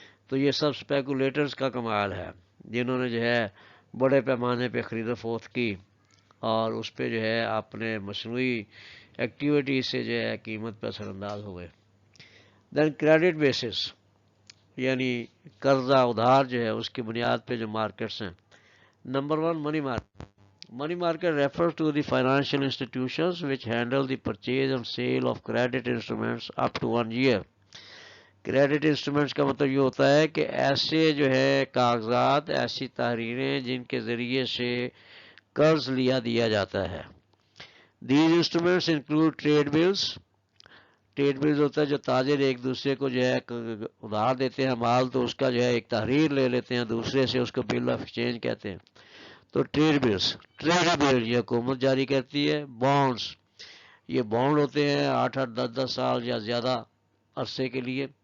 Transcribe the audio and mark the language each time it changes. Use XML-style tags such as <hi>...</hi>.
<hi>तो ये सब स्पेकुलेटर्स का कमाल है जिन्होंने जो है बड़े पैमाने पे खरीद फरोख्त की और उस पर जो है अपने मसनूई एक्टिविटी से जो है कीमत पर असरअंदाज हो गए।</hi> <en>then credit basis,</en> <hi>यानी कर्जा उधार जो है उसकी बुनियाद पे जो मार्केट्स हैं।</hi> <en>Number 1 money market. Money market refers to the financial institutions which handle the purchase and sale of credit instruments up to 1 year.</en> <hi>Credit instruments का मतलब ये होता है कि ऐसे जो है कागजात, ऐसी तहरीरें जिनके ज़रिए से कर्ज लिया दिया जाता है।</hi> <en>These instruments include trade bills.</en> <hi>Trade bills होता है जो ताजिर एक दूसरे को जो है उधार देते हैं माल, तो उसका जो है एक तहरीर ले लेते हैं दूसरे से, उसको बिल ऑफ एक्सचेंज कहते हैं। तो ट्रेड बिल्स, ट्रेड बिल ये हुकूमत जारी करती है। बॉन्ड्स, ये बॉन्ड होते हैं 8-8, 10-10 साल या ज़्यादा अरसे के लिए।</hi>